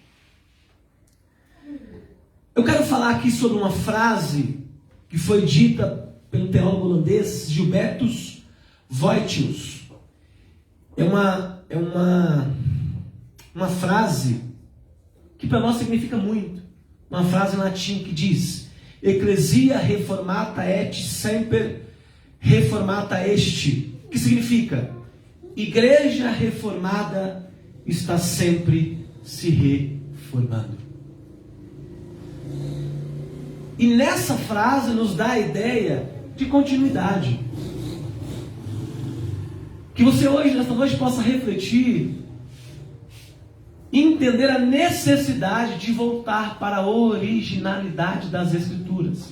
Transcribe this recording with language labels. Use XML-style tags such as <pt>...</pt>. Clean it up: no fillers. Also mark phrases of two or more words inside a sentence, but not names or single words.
<pt>Eu quero falar aqui sobre uma frase que foi dita pelo teólogo holandês Gilbertus Voitius. É uma frase que para nós significa muito. Uma frase em latim que diz:</pt> <la>Ecclesia reformata et semper reformata est.</la> <pt>Que significa: igreja reformada está sempre se reformando. E nessa frase nos dá a ideia de continuidade. Que você hoje, nesta noite, possa refletir e entender a necessidade de voltar para a originalidade das Escrituras.</pt>